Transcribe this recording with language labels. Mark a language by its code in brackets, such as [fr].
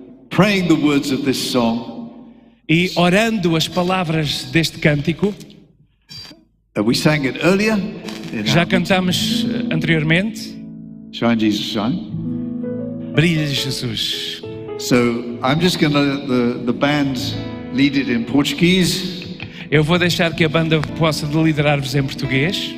[en] Praying the words of this song. [pt] E orando as palavras deste cântico. [en] We sang it earlier. [pt] Já cantamos anteriormente. [en] Shine Jesus, shine. [pt] Brilha Jesus. [en] So I'm just going to let the band lead it in Portuguese. [pt] Eu vou deixar que a banda possa liderar-vos em português.